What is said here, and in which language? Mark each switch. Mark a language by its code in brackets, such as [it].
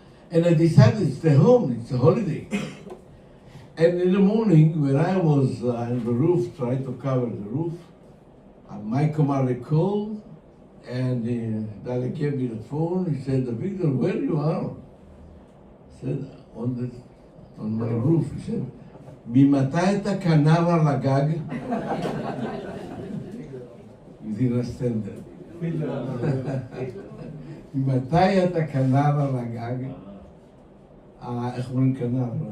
[en] And I decided to stay home, it's a holiday. And in the morning, when I was on the roof, trying to cover the roof, my commander called, and Dali gave me the phone. He said, Avigdor, where you are? I said, on my roof. He said, [he] ממתי אתה כנר על הגג? [en] You didn't understand that. [he] ממתי אתה כנר על הגג? איך אומרים כנר?